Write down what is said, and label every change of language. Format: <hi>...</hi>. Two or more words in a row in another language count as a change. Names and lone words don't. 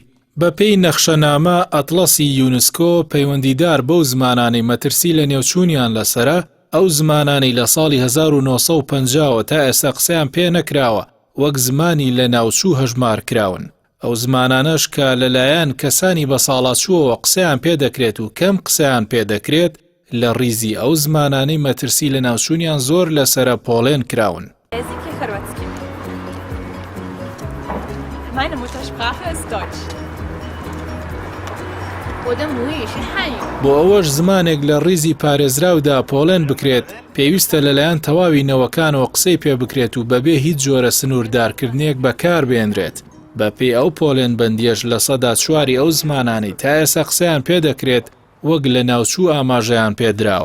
<ckb>بە پێی نەخشەنامە ئەتڵەسی یونسکۆ پەیوەندیدار بەو زمانانەی مەترسی لە نێوچوونیان لەسرە ئەو زمانانەی لە ساڵی 1950 تا ئێستا قسەیان پێ نەکراوە وەک زمانی لە ناوچوو هەژمار کراون. ئەو زمانانەش کە لەلایەن کەسانی بە ساڵاتچووەوە قسەیان پێدەکرێت و کەم قسەیان پێدەکرێت لە ڕیزی ئەو زمانانەی مەترسی لە ناوچوونیان زۆر لەسرە پۆڵێن کراون.</ckb> <pl>Języki chorwacki.</pl> <de>Meine Muttersprache ist Deutsch.</de> <zh>我的母语是汉语。</zh> <ckb>بۆ ئەوەش زمانێک لە ڕیزی پارێزراودا پۆڵێن بکرێت پێویستە لەلایەن تەواوی نەوەکانەوە قسەی پێ بکرێت و بەبێ هیچ جۆرە سنووردارکردنێک بەکار بێنرێت. بە پێی ئەو پۆڵێن بەندیەش لە سەدا چواری ئەو زمانانەی تا ئێستا قسەیان پێدەکرێت وەک لە ناوچوو ئاماژەیان پێدراوە.</ckb>